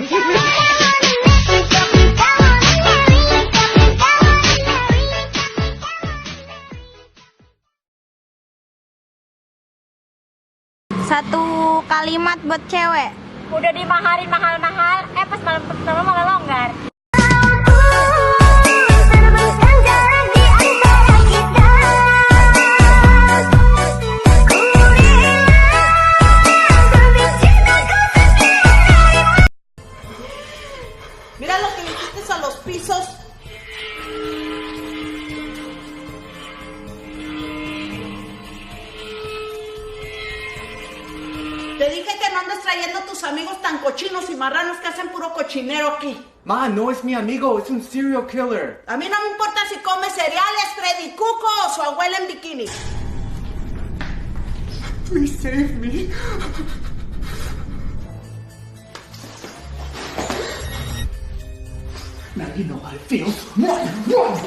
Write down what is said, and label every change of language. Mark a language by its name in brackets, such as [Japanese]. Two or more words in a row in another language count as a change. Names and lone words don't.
[Indonesian] Satu kalimat buat cewek. Udah dimaharin mahal-mahal, pas malam pertama malah longgar. [Spanish] Mira lo que le hiciste a los pisos. Te dije que no andes trayendo a tus amigos tan cochinos y marranos que hacen puro cochinero aquí. Ma, no es mi amigo, es un serial killer. A mí no me importa si come cereales, Freddy Cuco o su abuela en bikini. [English] Please save me. Now you know how it feels. Run, run.